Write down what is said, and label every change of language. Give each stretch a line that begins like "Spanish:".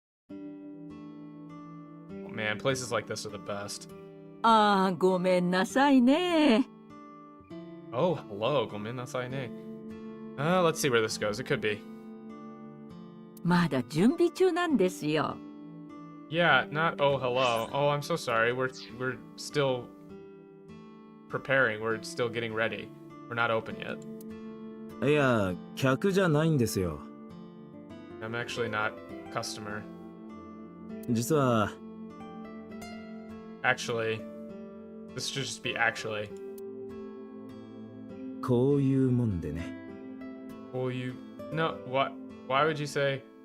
English: Oh man, places like this are the best.
Japanese: ああ、ごめんなさいね。
English: Oh, hello.
Japanese: Gomen nasai ne.
English: Let's see where this goes. It could be.
Japanese: まだ準備中なんですよ。
English: Yeah, not oh hello. Oh, I'm so sorry. We're still preparing. We're still getting ready. We're not open yet.
Japanese: いや、客じゃないんですよ。
English: I'm actually not a customer.
Japanese: 実は、
English: Actually, this should just be actually.
Japanese: こういうもんでね。
English: Will you? No. What? Why would you say?